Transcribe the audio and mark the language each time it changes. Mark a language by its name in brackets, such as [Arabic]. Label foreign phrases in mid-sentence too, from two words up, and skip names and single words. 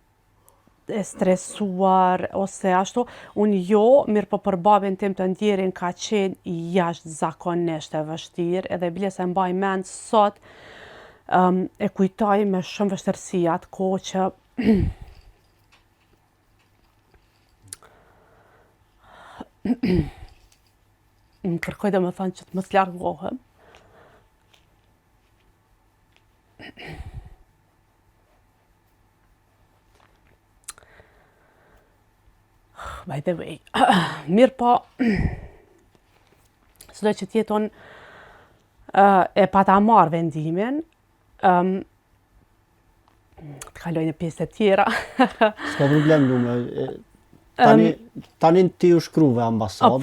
[Albanian] stresuar ose ashtu, unë jo, mirë po për babin tim të ndjerin ka qenë jashtëzakonisht e vështirë, edhe bile se mbaj mend sot e kujtoj me shumë vështirësi atë kohë që më kërkoj domethënë që të mos largohem. [English] By the way, [Albanian] mirë po, sdo që tjeton e pata marrë vendimin, të kaloj në pjesë të tjera. S'ka problem, lume. Tani ti u shkruve ambasadave?